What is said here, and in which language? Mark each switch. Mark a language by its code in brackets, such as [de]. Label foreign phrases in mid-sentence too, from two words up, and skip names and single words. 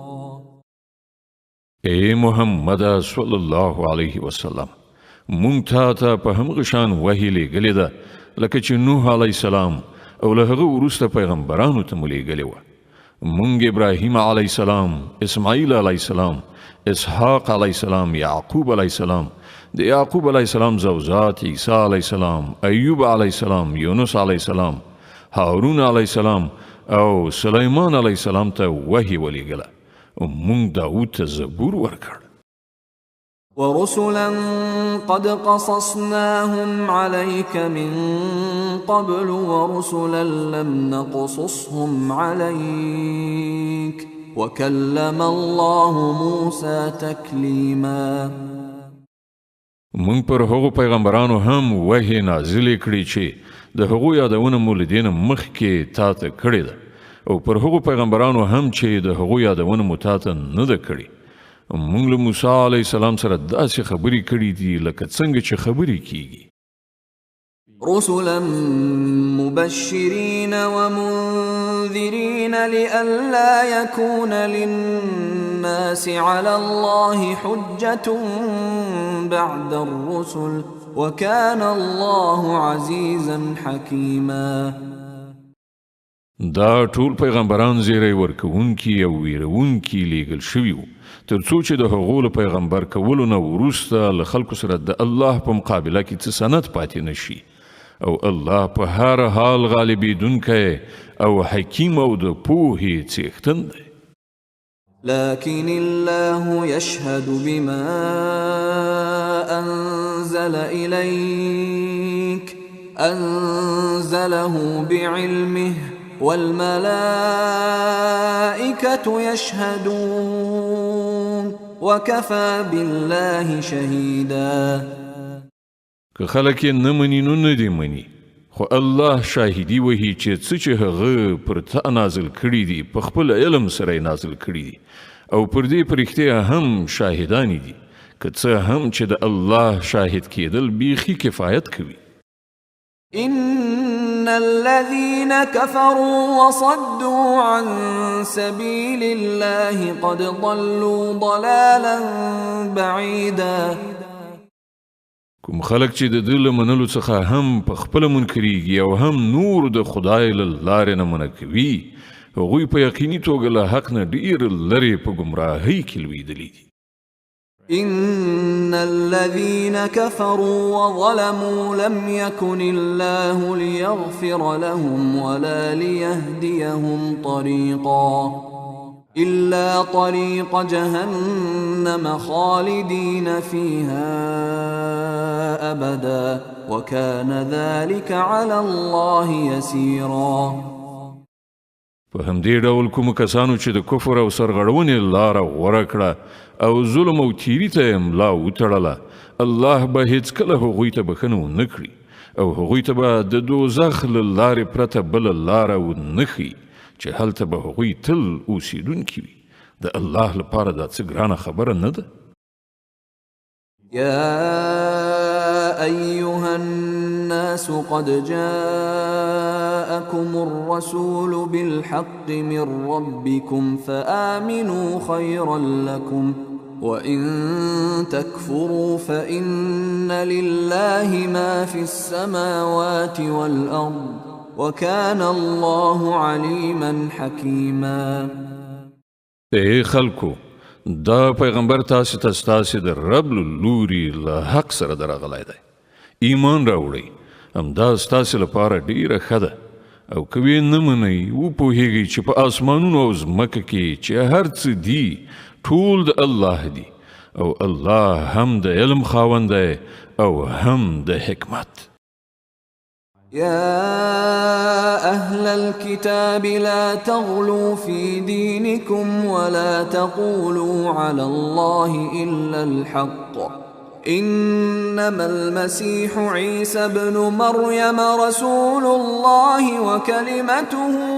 [ps] اے محمد [ar] صلی الله علیه وسلم، [ps] مونږ ته په همغه شان وحی لېږلې ده لکه چې نوح [ar] علیه السلام [ps] او له هغه وروسته پیغمبرانو ته مو لېږلې وه. مونږ ابراهیم [ar] علیه السلام، [ps] اسماعیل [ar] علیه السلام، [ps] اسحاق [ar] علیه السلام، [ps] یعقوب [ar] علیه السلام، [ps] د یعقوب [ar] علیه السلام [ps] زوجات عیسی [ar] علیه السلام، [ps] ایوب [ar] علیه السلام، [ps] یونس [ar] علیه السلام، [ps] هارون [ar] علیه السلام [ps] او سلیمان [ar] علیه السلام [ps] ته وحی ولېږله. مونږ داود ته زبور ورکړ. [ar] ورسلا قد قصصناهم عليك من قبل ورسلا لم نقصصهم عليك وكلم الله موسى تكليما. [ps] مونږ پر هغو پیغمبرانو هم وحی نازلې کړې چې د هغو یادونه مو له دې نه مخکې تا ته کړې ده او پر هغو پیغمبرانو هم چې د هغو یادونه مو تا ته نه ده کړې. مونږ له موسی [ar] علیه السلام [ps] سره داسې خبرې کړې دي لکه څنګه چې خبرې کیږي. [ar] رسلا مبشرين ومنذرين لئلا يكون للناس على الله حجة بعد الرسل وكان الله عزيزا حكيما. [ps] دا ټول پیغمبران زیری ورکوونکي او ویرونکي لیږل شوي وو تر څو چې د هغو له پیغمبر کولو نه وروسته له خلکو سره د الله په مقابله کې څه سند پاتې نشي او الله په هر حال غالبیدونکی او حکیم او د پوهې څښتن دی. [ar] لكن الله يشهد بما أنزل إليك أنزله بعلمه والملائكة يشهدون وكفى بالله شهيدا. [ps] که خلک یې نه مني نو نه دي مني، خو الله شاهدي وهي چې څه چې هغه پر تا نازل کړي دي په خپل علم سره نازل کړي دي او پر دې په رښتیا هم شاهدان دي. که څه هم چې د الله شاهد کېدل بیخي کفایت کوي. [ar] إن الذين كفروا وصدوا عن سبيل الله قد ضلوا ضلالا بعيدا. [ps] کوم خلک چې د دې له منلو څخه هم په خپله منکریږي او هم نور د خدای له لارې نه منع کوي، هغوی په یقیني توګه له حق نه ډېر لرې په ګمراهۍ کې لویدلي دي. [ar] إن الذين كفروا وظلموا لم يكن الله ليغفر لهم ولا ليهديهم طريقا إلا طريق جهنم خالدين فيها أبدا وكان ذلك على الله يسيرا. [ps] په همدې ډول کومو کسانو چې د کفر او سرغړونې لاره غوره کړه او ظلم او تیري ته یې ملا وتړله، الله به هیڅکله هغوی ته بښنه ونه کړي او هغوی ته به د دوزخ له لارې پرته بله لاره ونه ښیي چې هلته به هغوی تل اوسیدونکي وي. د الله لپاره دا څه ګرانه خبره نه ده. [ar] يا أيها الناس قد جاءكم الرسول بالحق من ربكم فآمنوا خيرا لكم وإن تكفروا فإن لله ما في السماوات والأرض وكان الله عليما حكيما. [ps] اے خلکو، دا پیغمبر تاسو ته ستاسو د رب له لوري له حق سره درغلی دی. ایمان راوړئ، همدا ستاسو لپاره ډیره ښه ده. او که ویې نه منئ، وپوهیږئ چې په آسمانونو او ځمکه کې چې هر څه دي ټول د الله دي، او الله هم د علم خاوند دی او هم د حکمت. [ar] يا أهل الكتاب لا تغلوا في دينكم ولا تقولوا على الله إلا الحق، إنما المسيح عيسى ابن مريم رسول الله وكلمته